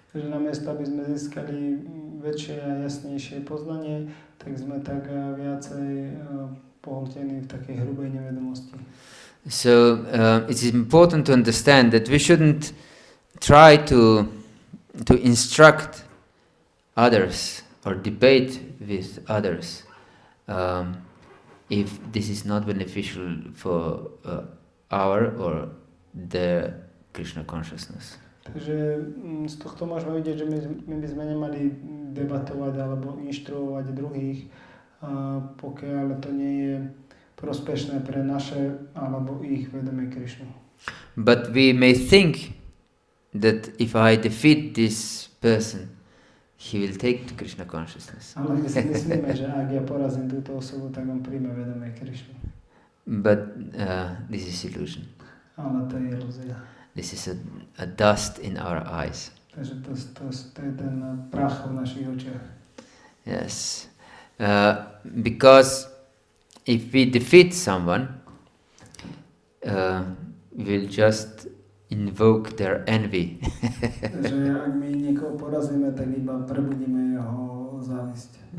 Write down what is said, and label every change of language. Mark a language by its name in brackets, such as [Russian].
[Slovak] Takže namiesto, aby sme získali väčšie a jasnejšie poznanie, tak sme tak viacej pohltení v takej hrubej nevedomosti. [English] So it is important to understand that we shouldn't try to instruct others or debate with others if this is not beneficial for our or their Krishna consciousness. [Slovak] Takže z tohto môžeme vidieť, že my by sme nemali debatovať alebo inštruovať druhých, pokiaľ to nie je prospešné pre naše alebo ich vedomie Krišnu. [English] But we may think that if I defeat this person, he will take to Krishna consciousness. [Slovak] Ale my si myslíme, že ak ja porazím túto osobu, tak on príjme vedomie Krišnu. [English] But this is illusion. [Slovak] Ale to je ilúzia. [English] This is a dust in our eyes. [Slovak] Takže to je ten prach v našich očiach. [English] Yes. Because if we defeat someone, we'll just invoke their envy. [Slovak] Takže ak my niekoho porazíme, tak iba prebudíme jeho závisť.